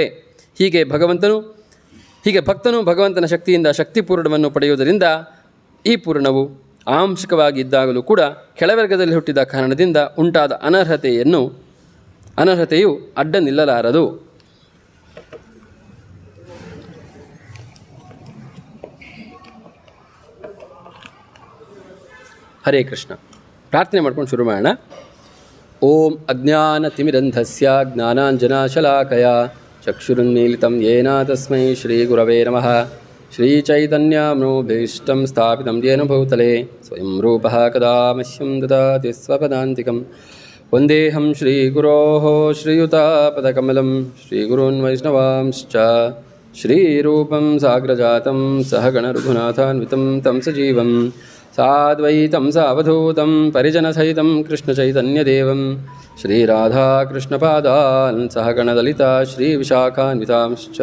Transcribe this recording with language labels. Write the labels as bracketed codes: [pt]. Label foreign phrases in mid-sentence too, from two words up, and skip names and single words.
[kn] ಹೀಗೆ ಭಕ್ತನು ಭಗವಂತನ ಶಕ್ತಿಯಿಂದ ಶಕ್ತಿ ಪೂರ್ಣವನ್ನು ಪಡೆಯುವುದರಿಂದ ಈ ಪೂರ್ಣವು ಆಂಶಿಕವಾಗಿ ಇದ್ದಾಗಲೂ ಕೂಡ ಕೆಳವರ್ಗದಲ್ಲಿ ಹುಟ್ಟಿದ ಕಾರಣದಿಂದ ಉಂಟಾದ ಅನರ್ಹತೆಯು ಅಡ್ಡ ನಿಲ್ಲಲಾರದು. ಹರೇ ಕೃಷ್ಣ. ಪ್ರಾರ್ಥನೆ ಮಾಡ್ಕೊಂಡು ಶುರು ಮಾಡೋಣ. [sa] ಓಂ ಅಜ್ಞಾನತಿಮಿರಂಧಸ್ಯ ಜ್ಞಾನಾಂಜನಶಲಾಕಯ ಚಕ್ಷುರುನ್ಮೀಲಿತಂ ಯೇನ ತಸ್ಮೈ ಶ್ರೀಗುರವೇ ನಮಃ. ಶ್ರೀಚೈತನ್ಯಮನೋಭೀಷ್ಟಂ ಸ್ಥಾಪಿತಂ ಯೇನ ಭೂತಲೆ ಸ್ವಯಂ ರೂಪಃ ಕದಾ ಮಹ್ಯಂ ದದಾತಿ ಸ್ವಪದಾಂತಿಕಂ. ವಂದೇಹಂ ಶ್ರೀಗುರೋಃ ಶ್ರೀಯುತಾಪದಕಮಲಂ ಶ್ರೀಗುರುನ್ ವೈಷ್ಣವಾಂಶ್ಚ ಶ್ರೀರೂಪಂ ಸಾಗ್ರಜಾತಂ ಸಹಗಣರಘುನಾಥಾನ್ವಿತಂ तं ಸಜೀವಂ ಸಾದ್ವೈತಂ ಸಾವಧೂತಂ ಪರಿಜನಸಹಿತಂ ಕೃಷ್ಣಚೈತನ್ಯದೇವಂ ಶ್ರೀರಾಧಾಕೃಷ್ಣಪಾದಾನ್ ಸಹಗಣಲಲಿತಾ ಶ್ರೀವಿಶಾಖಾನ್ವಿತಾಂಶ್ಚ.